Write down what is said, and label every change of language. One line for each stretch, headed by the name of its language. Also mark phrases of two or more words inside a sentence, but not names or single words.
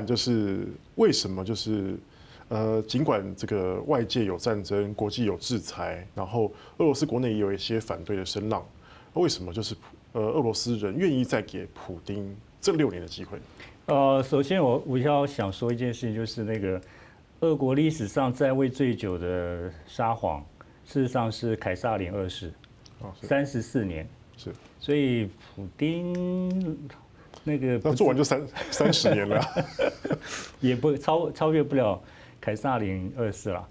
Chinese: 就是為什麼就是儘管這個外界有戰爭，國際有制裁，然後俄羅斯國內也有一些反對的聲浪，為什麼就是俄羅斯人願意再給普丁這6年的機會？首先我要想說一件事情，就是那個俄國歷史上在位最久的沙皇，事實上是凱撒林2世。34年，是，所以普丁那做完就30年了，也不超越不了凱撒林2世啦。